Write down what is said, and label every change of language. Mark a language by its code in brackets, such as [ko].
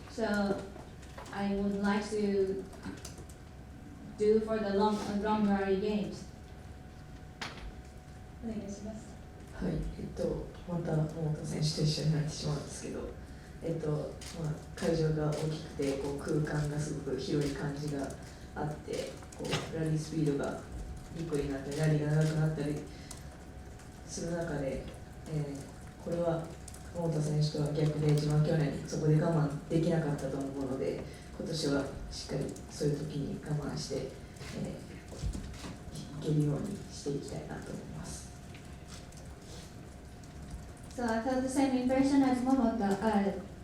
[en] So I would like to do for the long rally games. [ja] お願いします。はい、また桃田選手と一緒になってしまうんですけど、会場が大きくて空間がすごく広い感じがあって、ラリースピードがいい子になったり、ラリーが長くなったりする中で、これは桃田選手とは逆で、自分は去年そこで我慢できなかったと思うので、今年はしっかりそういう時に我慢して、いけるようにしていきたいなと思います。 [en] So I felt the same impression as Momota.